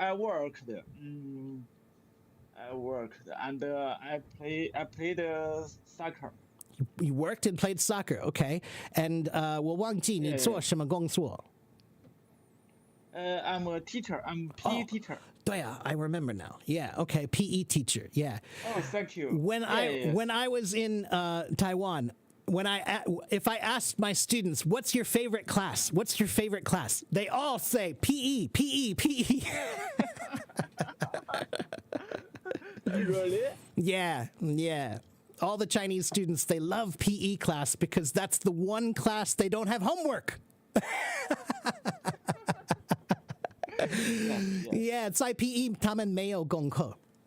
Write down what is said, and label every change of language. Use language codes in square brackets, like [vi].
[en] I worked and I played soccer. You worked and played soccer, okay? [zh] And 我忘记你做什么工作。 [en] I'm a teacher. I'm PE teacher. [zh] 对啊, [en] I remember now. Yeah, okay, PE teacher. Yeah. Oh, thank you. When I was in Taiwan, if I asked my students, "What's your favorite class? What's your favorite class?" They all say PE, PE, PE. Really? Yeah. All the Chinese students, they love PE class because that's the one class they don't have homework. Yes. [zh] Yeah, 在 PE 他们没有功课。